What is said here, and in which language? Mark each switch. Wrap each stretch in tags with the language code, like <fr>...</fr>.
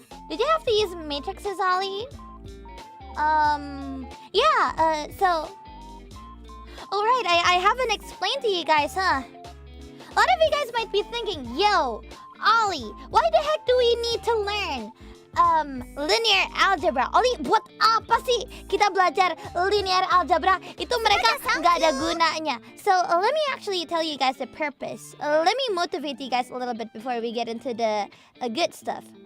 <en>Did you have to use matrices, Ollie? Yeah, so... Alright, I haven't explained to you guys, huh? A lot of you guys might be thinking, yo, Ollie, why the heck do we need to learn linear algebra?</en> <id>Ollie, buat apa sih kita belajar linear algebra? Itu mereka nggak ada gunanya.</id> <en>So let me actually tell you guys the purpose. Let me motivate you guys a little bit before we get into the good stuff.</en>